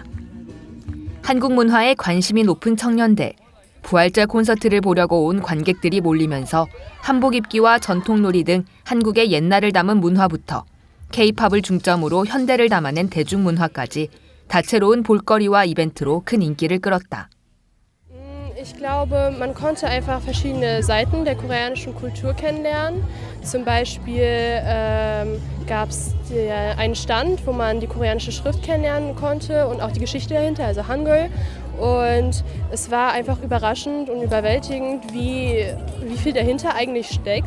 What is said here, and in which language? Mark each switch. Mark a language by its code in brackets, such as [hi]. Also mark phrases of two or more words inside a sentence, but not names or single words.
[ko] 한국 문화에 관심이 높은 청년들, 부활절 콘서트를 보려고 온 관객들이 몰리면서 한복 입기와 전통놀이 등 한국의 옛날을 담은 문화부터 K-팝을 중점으로 현대를 담아낸 대중문화까지 다채로운 볼거리와 이벤트로 큰 인기를 끌었다. [de] Ich glaube, man konnte einfach verschiedene Seiten der koreanischen Kultur kennenlernen. Zum Beispiel gab es einen Stand, wo man die koreanische Schrift kennenlernen konnte und auch die Geschichte dahinter, also Hangul. Und es war einfach überraschend und überwältigend, wie viel dahinter eigentlich steckt.